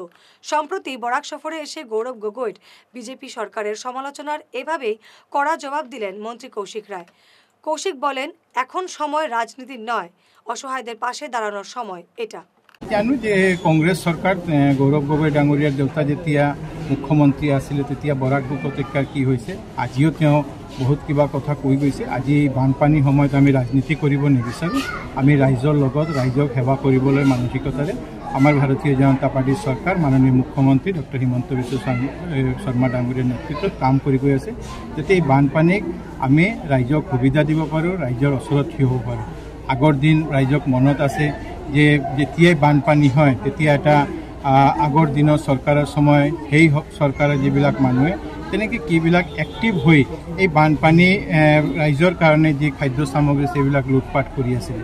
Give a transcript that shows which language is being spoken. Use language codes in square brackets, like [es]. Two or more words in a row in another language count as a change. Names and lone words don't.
[bn] সম্প্রতি বরাক সফরে এসে গৌরব গগৈর বিজেপি সরকারের সমালোচনার এভাবেই কড়া জবাব দিলেন মন্ত্রী কৌশিক রায়। কৌশিক বলেন, এখন সময় রাজনীতির নয়, অসহায়দের পাশে দাঁড়ানোর সময় এটা। [as] জানো যে কংগ্রেস সরকার গৌরব গগৈ ডাঙৰীয়াৰ দেউতা যেতিয়া মুখ্যমন্ত্ৰী আছিলে তেতিয়া বৰাক উপত্যকাৰ কি হৈছে, আজিও তেওঁ বহুত কিবা কথা কৈ গৈছে। আজি বানপানীৰ সময়ত আমি ৰাজনীতি কৰিব নিবিচাৰোঁ, আমি ৰাইজৰ লগত ৰাইজক সেৱা কৰিবলৈ মানসিকতাৰে [bn] আমার ভারতীয় জনতা পার্টির সরকার [as] মাননীয় মুখ্যমন্ত্রী ডক্টর হিমন্ত বিশ্ব শৰ্মা ডাঙৰীয়াৰ নেতৃত্বত কাম কৰি গৈ আছে যাতে এই বানপানীক আমি ৰাইজক সুবিধা দিব পাৰোঁ, ৰাইজৰ ওচৰত থিয় হ'ব পাৰোঁ। আগৰ দিন ৰাইজক মনত আছে যে যেতিয়াই বানপানী হয় তেতিয়া এটা আগৰ দিনৰ চৰকাৰৰ সময় সেই চৰকাৰৰ যিবিলাক মানুহে তেনেকৈ কিবিলাক এক্টিভ হৈ এই বানপানী ৰাইজৰ কাৰণে যি খাদ্য সামগ্ৰী সেইবিলাক লুটপাট কৰি আছিলে।